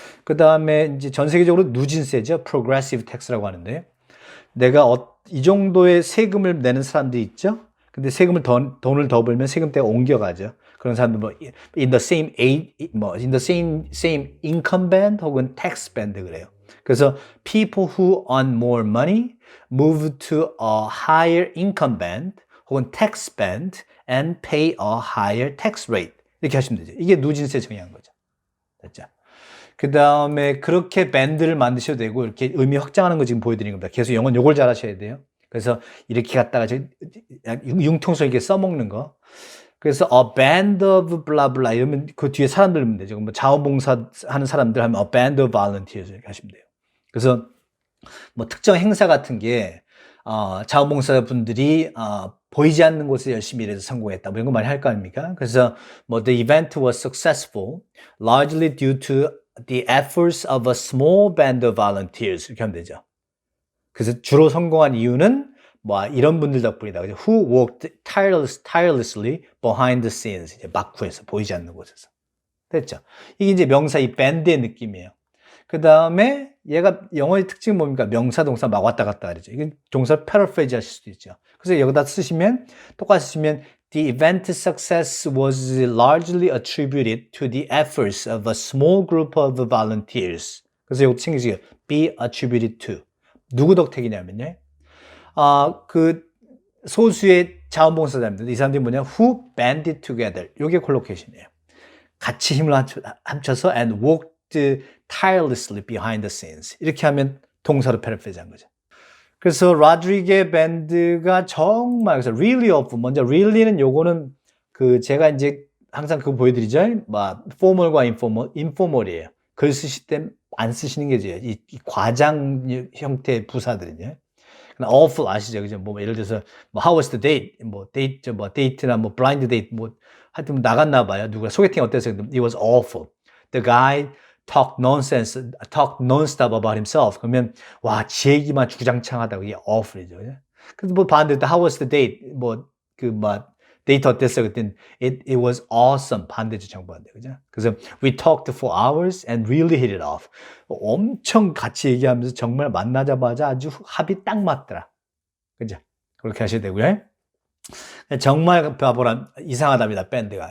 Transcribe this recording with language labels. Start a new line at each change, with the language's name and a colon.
Korean: 그 다음에 이제 전 세계적으로 누진세죠.
English: progressive tax
Korean: 라고 하는데, 내가 이 정도의 세금을 내는 사람들이 있죠. 근데 돈을 더 벌면 세금대가 옮겨가죠. 그런 사람들
English: in the same age, in the same income band
Korean: 혹은
English: tax band
Korean: 그래요.
English: 그래서 people who earn more money move to a higher income band
Korean: 혹은
English: tax band and pay a higher tax rate.
Korean: 이렇게 하시면 되죠. 이게 누진세 정의한 거죠. 됐죠? 그 다음에 그렇게 밴드를 만드셔도 되고 이렇게 의미 확장하는 거 지금 보여드리는 겁니다. 계속 영어는 요걸 잘 하셔야 돼요. 그래서 이렇게 갖다가 융통성 있게 써먹는 거. 그래서
English: a band of blah blah
Korean: 이러면 그 뒤에 사람들 넣으면 되죠. 뭐 자원봉사 하는 사람들 하면
English: a band of volunteers
Korean: 이렇게 하시면 돼요. 그래서 뭐 특정 행사 같은 게 자원봉사 분들이 보이지 않는 곳에 열심히 일해서 성공했다. 뭐 이런 거 많이 할 거 아닙니까? 그래서 뭐
English: the event was successful largely due to the efforts of a small band of volunteers
Korean: 이렇게 하면 되죠. 그래서 주로 성공한 이유는 뭐 이런 분들 덕분이다. 그죠?
English: Who worked tirelessly behind the scenes.
Korean: 이제 막후에서 보이지 않는 곳에서. 됐죠? 이게 이제 명사 이 밴드의 느낌이에요. 그 다음에 얘가 영어의 특징은 뭡니까? 명사, 동사 막 왔다 갔다 하죠. 이건 동사 paraphrase 하실 수도 있죠. 그래서 여기다 쓰시면 똑같이 쓰시면
English: The event's success was largely attributed to the efforts of a small group of volunteers.
Korean: 그래서 이거 챙기세요.
English: Be attributed to.
Korean: 누구 덕택이냐면요. 그 소수의 자원봉사자입니다. 이 사람들이 뭐냐?
English: Who banded together.
Korean: 이게 콜로케이션이에요. 같이 힘을 합쳐서
English: and worked tirelessly behind the scenes.
Korean: 이렇게 하면 동사로 패러프레이즈한 거죠. 그래서 로드리게 밴드가 정말 그래서
English: really awful.
Korean: 먼저 really는 요거는 그 제가 이제 항상 그거 보여드리죠. 막 formal과 informal이에요. 글 쓰실 때 안 쓰시는 게 이제 이 과장 형태의 부사들은요. awful 아시죠? 그죠? 뭐 예를 들어서 뭐
English: how was the date?
Korean: 뭐 데이트 뭐 데이트나 뭐 blind date 뭐 하여튼 나갔나 봐요. 누가 소개팅 어땠어요?
English: It was awful. The guy talked nonstop about himself.
Korean: 그러면 와, 지 얘기만 주장창하다고 이게 awful이죠. 그죠? 그래서 뭐 반대로
English: how was the date?
Korean: 뭐 데이트 어땠어요? 그땐
English: it was awesome.
Korean: 반대죠, 정반대. 그죠? 그래서
English: we talked for hours and really hit it off.
Korean: 엄청 같이 얘기하면서 정말 만나자마자 아주 합이 딱 맞더라. 그죠? 그렇게 하셔야 되고요. 정말 바보란 이상하답니다, 밴드가.